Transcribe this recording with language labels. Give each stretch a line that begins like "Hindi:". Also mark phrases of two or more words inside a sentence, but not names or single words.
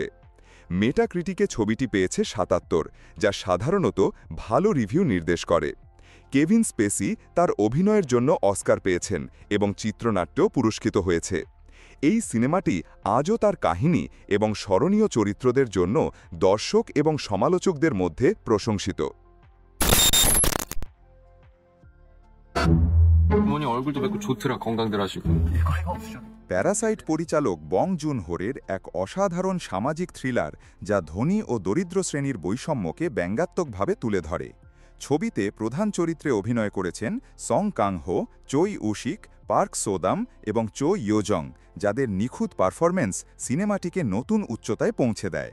Bangla: মেটাক্রিটিকে ছবিটি পেয়েছে ৭৭, যা সাধারণত ভালো রিভিউ নির্দেশ করে। কেভিন স্পেসি তার অভিনয়ের জন্য অস্কার পেয়েছেন এবং চিত্রনাট্য পুরস্কৃত হয়েছে। এই সিনেমাটি আজও তার কাহিনী এবং স্মরণীয় চরিত্রদের জন্য দর্শক এবং সমালোচকদের মধ্যে প্রশংসিত।
Korean: 부모님 얼굴도 뵙고 좋더라 건강들 하시고.
Bangla: প্যারাসাইট পরিচালক বং জুন হোরের এক অসাধারণ সামাজিক থ্রিলার, যা ধনী ও দরিদ্র শ্রেণীর বৈষম্যকে ব্যঙ্গাত্মকভাবে তুলে ধরে। ছবিতে প্রধান চরিত্রে অভিনয় করেছেন সং কাং হো, চোই উশিক, পার্ক সোদাম এবং চো ইয়োজং, যাদের নিখুঁত পারফরম্যান্স সিনেমাটিকে নতুন উচ্চতায় পৌঁছে দেয়।